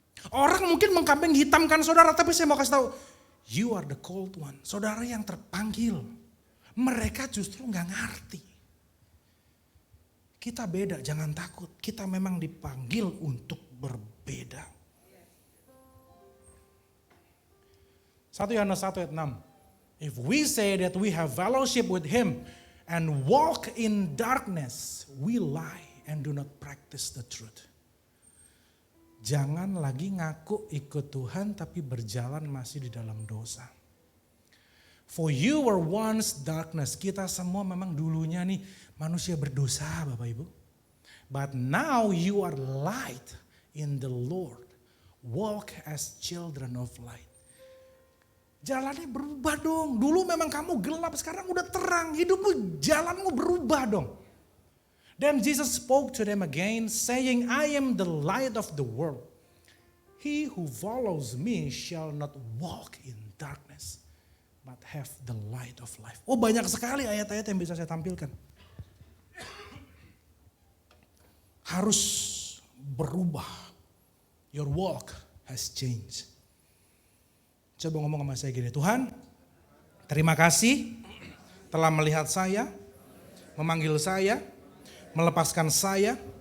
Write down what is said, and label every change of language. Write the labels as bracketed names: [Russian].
[Indonesian] Orang mungkin mengkambing hitamkan saudara, tapi saya mau kasih tahu, [English] you are the called one. [Indonesian] Saudara yang terpanggil. Mereka justru gak ngerti. Kita beda, jangan takut. Kita memang dipanggil untuk berbeda. 1 Yohanes 1 ayat 6. [English] If we say that we have fellowship with him and walk in darkness, we lie and do not practice the truth. [Indonesian] Jangan lagi ngaku ikut Tuhan tapi berjalan masih di dalam dosa. [English] For you were once darkness. [Indonesian] Kita semua memang dulunya nih manusia berdosa Bapak Ibu. [English] But now you are light in the Lord. Walk as children of light. [Indonesian] Jalannya berubah dong. Dulu memang kamu gelap, sekarang udah terang. Hidupmu, jalanmu berubah dong. [English] Then Jesus spoke to them again saying, I am the light of the world. He who follows me shall not walk in darkness, but have the light of life. [Indonesian] Oh, banyak sekali ayat-ayat yang bisa saya tampilkan. Harus berubah. [English] Your walk has changed. [Indonesian] Coba ngomong sama saya gini, Tuhan, terima kasih telah melihat saya, memanggil saya, melepaskan saya.